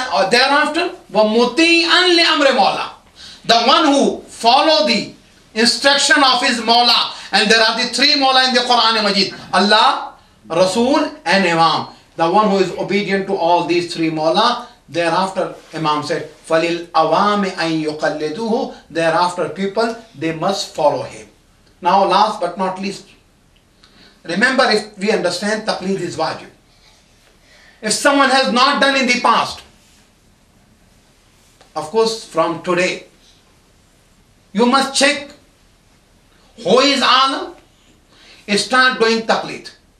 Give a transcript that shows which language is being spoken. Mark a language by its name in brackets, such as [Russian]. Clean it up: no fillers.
[English] Thereafter, [Arabic] وَمُطِيعًا لِأَمْرِ مَوْلَى. [English] The one who follow the instruction of his Mawla. And there are the three Mawla in the Quran Majid. Allah, Rasul and Imam. The one who is obedient to all these three Mawla. Thereafter, Imam said, [Arabic] فَلِلْ أَوَامِ أَن يُقَلِّدُوهُ. [English] Thereafter, people, they must follow him. Now, last but not least, remember, if we understand, taqleed is wajib. If someone has not done in the past, of course, from today, you must check who is alim, start doing taqleed.